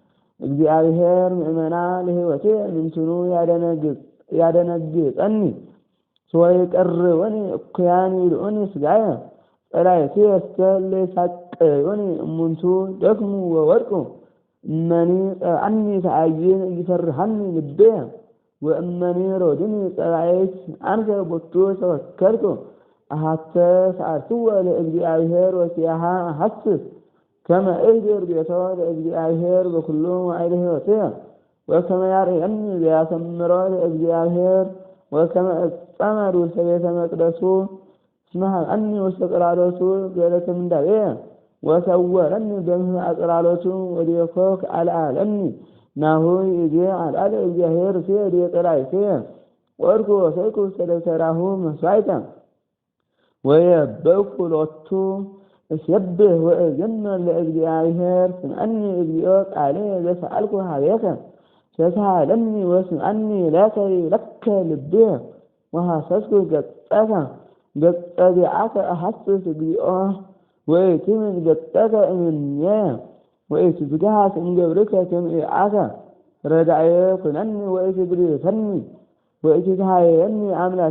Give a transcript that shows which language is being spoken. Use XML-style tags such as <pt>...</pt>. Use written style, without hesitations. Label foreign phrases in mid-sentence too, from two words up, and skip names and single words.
<gez>እግዚአብሔር ምእመና ለሕይወትየ ምንትኑ ያደነግጸኒ ወይቀርቡኒ እኩያን ይልኡኒ ሥጋየ ጸላእቴ እስተለ ይሳቀዩኒ እሙንቱ ደክሙ ወወድቁ እመኒ ጸብአኒ ተአይን ይፈርሃኒ ልብየ ወእመኒ ሮድኒ ጸባኢት አንከ ቦቱ ተወከልኩ አሐተ ሰአልትወ ለእግዚአብሔር ወኪያሃ አሐስስ ከመ እህድር ቤቶ ለእግዚአብሔር በኩሉ መዋዕለ ሕይወትየ ወከመ ያርአየኒ ዘያሰምሮ ለእግዚአብሔር ወከመ እጸመድ ውስተ ቤተ መቅደሱ እስመ ሀብአኒ ውስተ ጽላሎቱ ገለተ ምንዳቤየ ወሰወረኒ በምስመ ጽላሎቱ ወዲኮ አልዓለኒ ናሁ ይእዜ አልዓለ እግዚአብሔር ሲሄድ የጸላእትየ ወድኩ ወሰይኩ ውስተ ደብተራሁ መሥዋዕተ ወየበኩ ሎቱ እስየብህ ወእዜምር ለእግዚአብሔር ስምዐኒ እግዚኦ ቃልየ ዘሰአልኩ ኀቤከ ተሳሃለኒ ወስምዐኒ ለከ ልብየ ወሐሰስኩ ገጸከ ገጸ ዚአከ አሐስስ እግዚኦ ወኢትምድ ገጸከ እምኔየ ወኢትዝግሐት እምገብርከ ትምዕአከ ረዳእየ ኩነኒ ወኢትግሪሰኒ ወኢትትሃየኒ አምላኬ</gez>